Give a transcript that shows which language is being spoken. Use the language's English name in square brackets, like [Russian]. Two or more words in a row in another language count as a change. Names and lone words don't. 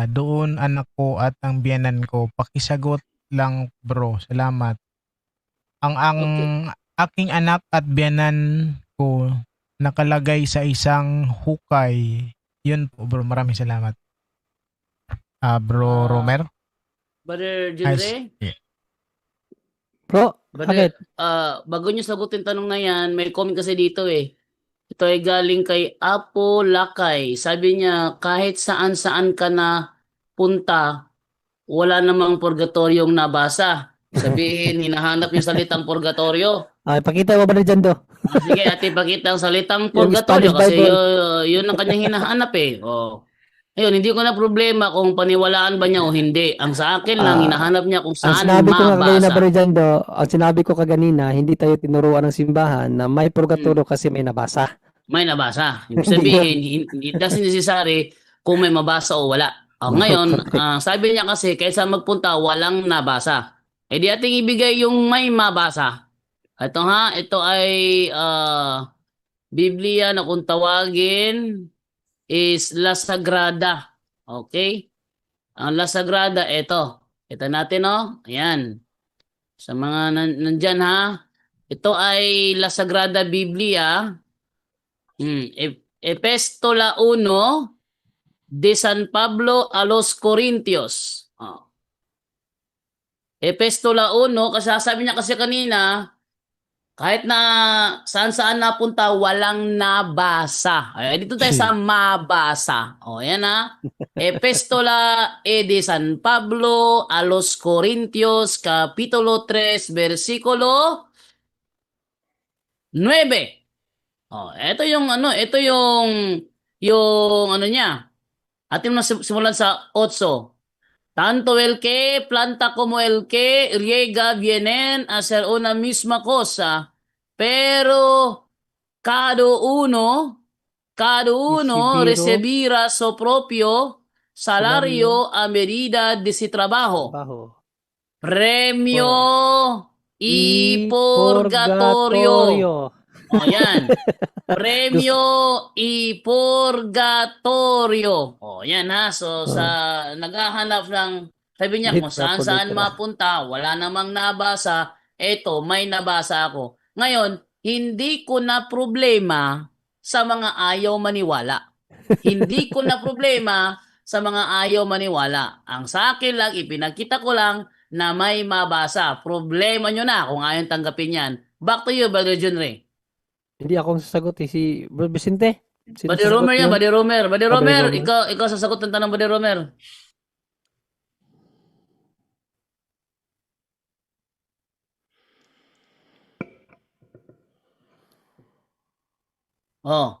[Filipino] Doon anak ko at ang biyanan ko. Pakisagot lang bro. Salamat. Ang Okay. aking anak at biyanan ko nakalagay sa isang hukay. Yun po bro. Maraming salamat. Bro Ah, Romer? Brother As, Junre, yeah. Bro, brother, bakit? bago niyo sagutin tanong na yan, may comment kasi dito eh. Ito ay galing kay Apo Lakay. Sabi niya, kahit saan-saan ka na punta, wala namang purgatoryong nabasa. Sabihin, hinahanap yung salitang purgatorio. Ay, pakita mo ba na dyan do? Sige, ate, pakita ang salitang Yung purgatorio Spanish kasi Bible. yun ang kanyang hinahanap eh. Oh. Ayun, hindi ko na problema kung paniwalaan ba niya o hindi. Ang sa akin lang, Ah, hinahanap niya kung ang saan sinabi ko nga kagaya na mabasa. dyan do, ang sinabi ko kaganina, hindi tayo tinuruan ng simbahan na may Hmm, purgatorio kasi may nabasa. may nabasa. Ibig Hindi yun. sabihin, hindi [English] doesn't necessary [Filipino] kung may mabasa o wala. O, ngayon, Correct. sabi niya kasi, kaysa magpunta, walang nabasa. Eh di ating ibigay yung may mabasa. Ito ha, ito ay Biblia na kung tawagin is La Sagrada. Okay? Ang La Sagrada, ito. Ito natin, oh. Ayan. Sa mga nandyan, ha. Ito ay La Sagrada Biblia. Epistola 1 de San Pablo a los Corintios. Oh. Epistola 1, kasi sabi niya kasi kanina, kahit na saan-saan napunta, walang nabasa. Ay, dito tayo sa mabasa. O, yan ha. Epistola de San Pablo a los Corintios, Kapitulo 3, versikulo 9. Oh, ito yung ano niya. Atin mo na simulan sa 8. [Spanish] Tanto el que planta como el que riega vienen a ser una misma cosa, pero cada uno, cada uno Isibiro, recibirá su propio salario, salario a medida de su trabajo. trabajo. Por, Premio y y purgatorio. purgatorio. [Filipino] O yan. Gusto, [Spanish] Premio y purgatorio. O, [Filipino] yan ha. So, oh, naghahanap ng, sabi niya, kung litra saan por saan litra. mapunta, wala namang nabasa, eto, may nabasa ako. Ngayon, hindi ko na problema sa mga ayaw maniwala. Hindi ko na problema sa mga ayaw maniwala. Ang sa akin lang, ipinagkita ko lang na may mabasa. Problema nyo na kung ayaw tanggapin yan. [English] Back to you, Brother John Ray. [Filipino] Hindi ako ang sasagot eh. Si Bro Vicente. Sino Buddy sasagot Romer yan, nun? Buddy Romer. Buddy Abay Romer, Roman. ikaw sasagot ng tanong, Buddy Romer. Oh.